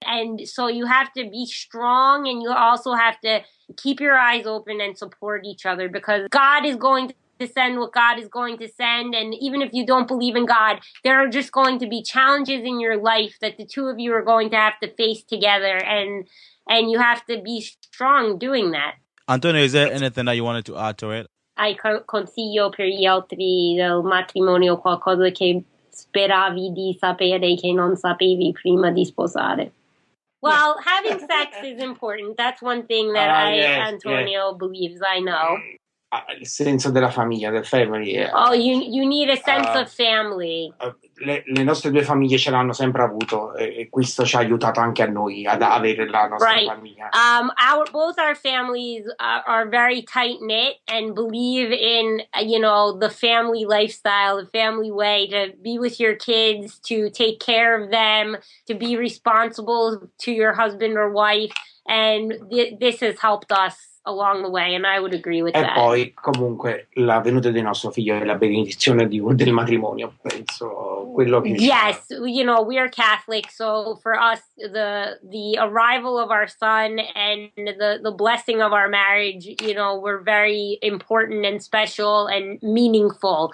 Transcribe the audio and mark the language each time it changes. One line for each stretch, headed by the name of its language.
English: And so you have to be strong, and you also have to keep your eyes open and support each other, because God is going to send what God is going to send. And even if you don't believe in God, there are just going to be challenges in your life that the two of you are going to have to face together. And you have to be strong doing that. Antonio, is there anything that you wanted to add to it?
Italian: Hai consiglio per gli altri del matrimonio qualcosa che speravi di sapere che non sapevi prima di sposare?
English: Well, having sex is important. That's one thing that Antonio believes. I know.
Italian: Il senso della famiglia, del family.
English: Oh, you need a sense of family.
Italian: Le nostre due famiglie ce l'hanno sempre avuto, e questo ci ha aiutato anche a noi ad avere la nostra famiglia.
English: Both our families are very tight knit and believe in the family lifestyle, the family way to be with your kids, to take care of them, to be responsible to your husband or wife, and this has helped us along the way, and I would agree with
Italian: E
English: that.
Italian: poi comunque la venuta di nostro figlio è la benedizione del matrimonio, penso quello che
English: Yes, you know, we are Catholic, so for us the arrival of our son and the blessing of our marriage, you know, were very important and special and meaningful.